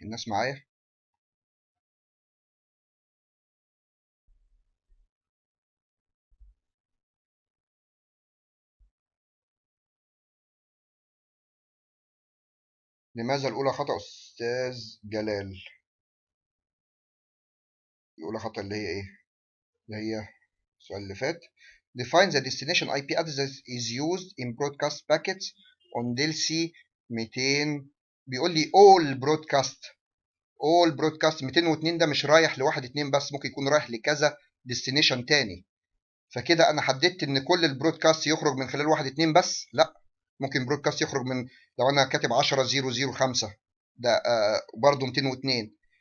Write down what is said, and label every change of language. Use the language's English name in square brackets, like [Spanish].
[Arabic] الناس معايا؟ لماذا الأولى خطأ أستاذ جلال؟ الأولى خطأ اللي هي إيه؟ اللي هي السؤال اللي فات. [English] define the destination IP address that is used in broadcast packets on DLC 200. [Arabic] بيقول لي all broadcast 202 ده مش رايح لواحد اتنين بس، ممكن يكون رايح لكذا destination تاني. فكده انا حددت ان كل البرودكاست يخرج من خلال واحد اتنين بس. لا، ممكن برودكاست يخرج من، لو انا كاتب 10005 ده برضه 202.